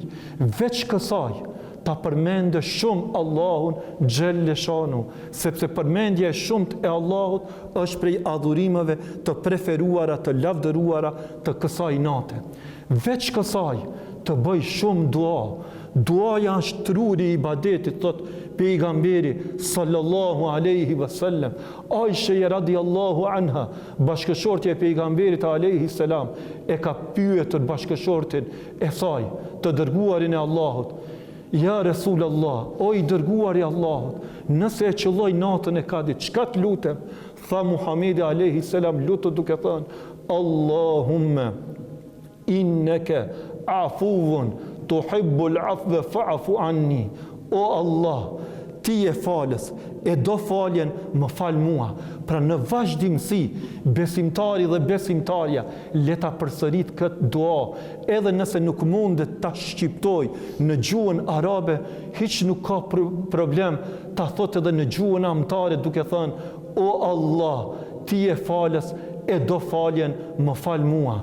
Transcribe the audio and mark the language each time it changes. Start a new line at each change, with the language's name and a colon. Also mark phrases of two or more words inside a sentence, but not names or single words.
Albanian: Veç kësaj ta përmendë shumë Allahun
Arabic: جل شأنه,
Albanian: sepse përmendja e shumët e Allahut është prej adhurimeve të preferuara, të lavdëruara të kësaj nate. Veç kësaj të bëj shumë dua. Duaja është truri i ibadetit, thot pejgamberi
Arabic: صلى الله عليه وسلم. Aisha رضي الله عنها,
Albanian: bashkëshortja e pejgamberit
Arabic: عليه السلام,
Albanian: e ka pyetur bashkëshortin e saj, të dërguarin e Allahut:
Arabic: يا رسول الله,
Albanian: o i dërguari i Allahut, nëse e qëlloj natën e Kadrit, çka të lutem? Tha Muhamedi
Arabic: عليه السلام,
Albanian: lutu duke thënë:
Arabic: اللهم إنك عفو تحب العفو فاعف عني.
Albanian: O Allah, ti je falës, e do faljen, më fal mua. Pra në vazhdimsi, besimtari dhe besimtarja le ta përsërit këtë dua, edhe nëse nuk mundet ta shqiptoj në gjuhën arabe, hiç nuk ka problem ta thot edhe në gjuhën amtare duke thënë: O Allah, ti je falës, e do faljen, më fal mua.